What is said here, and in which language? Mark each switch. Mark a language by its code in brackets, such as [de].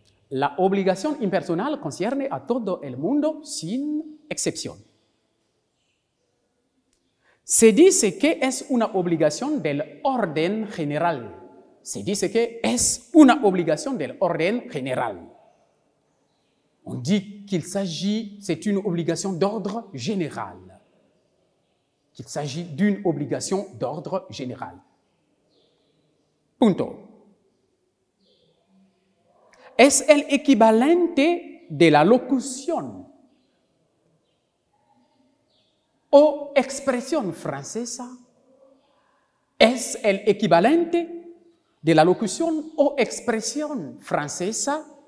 [es] La obligación impersonal concierne a todo el mundo sin excepción. Se dice que es una obligación del orden general. Se dice que es una obligación del orden general. [fr] On dit qu'il s'agit, c'est une obligation d'ordre général. Qu'il s'agit d'une obligation d'ordre général. [es] Punto. Es el equivalente de la locución o expresión francesa. Es el equivalente de la locución o expresión francesa.